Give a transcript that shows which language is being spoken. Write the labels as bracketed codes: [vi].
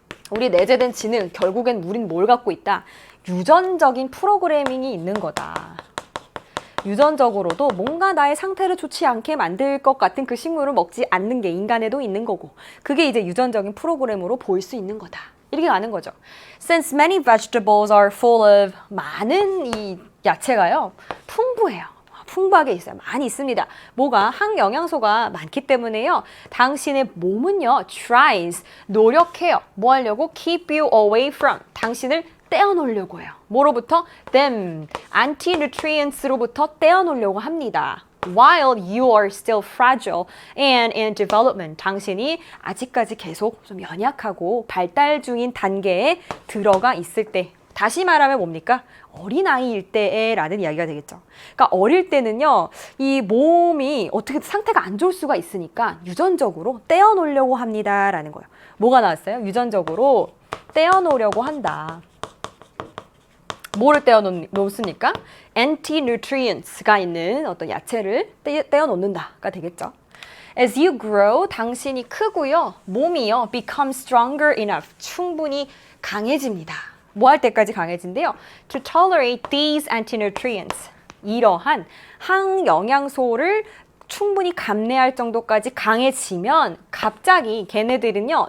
[ko] 우리 내재된 지능, 결국엔 우린 뭘 갖고 있다? 유전적인 프로그래밍이 있는 거다. 유전적으로도 뭔가 나의 상태를 좋지 않게 만들 것 같은 그 식물을 먹지 않는 게 인간에도 있는 거고 그게 이제 유전적인 프로그램으로 보일 수 있는 거다. 이렇게 가는 거죠. [en] Since many vegetables are full of [ko] 많은 이 야채가요. 풍부해요. 풍부하게 있어요. 많이 있습니다. 뭐가? 항영양소가 많기 때문에요. 당신의 몸은요. tries, 노력해요. 뭐 하려고? [en] keep you away from, [ko] 당신을 떼어놓으려고 해요. 뭐로부터? them, anti-nutrients로부터 떼어놓으려고 합니다. [en] While you are still fragile and in development, [ko] 당신이 아직까지 계속 좀 연약하고 발달 중인 단계에 들어가 있을 때 다시 말하면 뭡니까? 어린아이일 때에 라는 이야기가 되겠죠. 그러니까 어릴 때는요. 이 몸이 어떻게 상태가 안 좋을 수가 있으니까 유전적으로 떼어놓으려고 합니다. 라는 거예요. 뭐가 나왔어요? 유전적으로 떼어놓으려고 한다. 뭐를 떼어놓습니까? anti-nutrients가 있는 어떤 야채를 떼어놓는다가 되겠죠. [en] As you grow, [ko] 당신이 크고요. 몸이요. [en] become stronger enough. [ko] 충분히 강해집니다. 뭐 할 때까지 강해진대요? [en] To tolerate these anti-nutrients. [ko] 이러한 항영양소를 충분히 감내할 정도까지 강해지면 갑자기 걔네들은요.